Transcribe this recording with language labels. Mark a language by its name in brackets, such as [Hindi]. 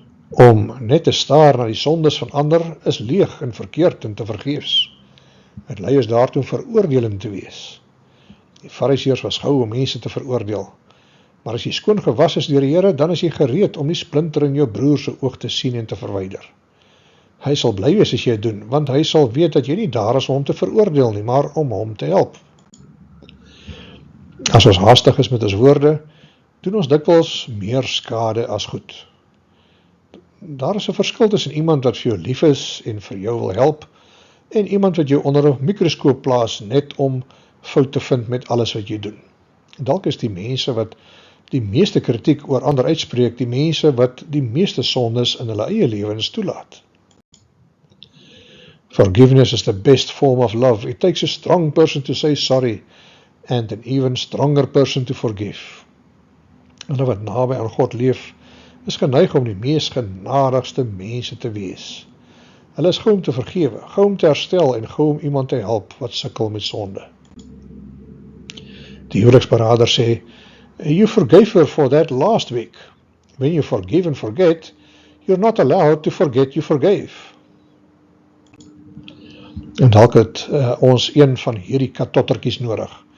[Afrikaans] Om net te staar na die sondes van ander is leeg en verkeerd en te vergeefs. Het lei ons daartoe veroordelend te wees. Die Fariseërs was gou om mense te veroordeel. Maar as jy skoon gewas is deur die Here, dan is jy gereed om die splinter in jou broer se oog te sien en te verwyder. Hy sal bly wees as jy dit doen, want hy sal weet dat jy nie daar is om hom te veroordeel nie, maar om hom te help. As ons haastig is met ons woorde, doen ons dikwels meer skade as goed. Daar is 'n verskil tussen iemand wat vir jou lief is en vir jou wil help, en iemand wat jou onder 'n mikroskoop plaas net om fout te vind met alles wat jy doen. Dalk is die mense wat die meeste kritiek oor ander uitspreek, die mense wat die meeste sondes in hulle eie lewens toelaat. [English] Forgiveness is the best form of love. It takes a strong person to say sorry and an even stronger person to forgive. [Afrikaans] Hulle wat naby aan God leef, is geneig om die mees genadigste mense te wees. Hulle is gou om te vergewe, gou om te herstel en gou om iemand te help wat sukkel met sonde. Die huweliksberader sê, [English] you forgave her for that last week. When you forgive and forget, you're not allowed to forget you forgave. [Afrikaans] En dalk het ons een van hierdie katottertjies nodig.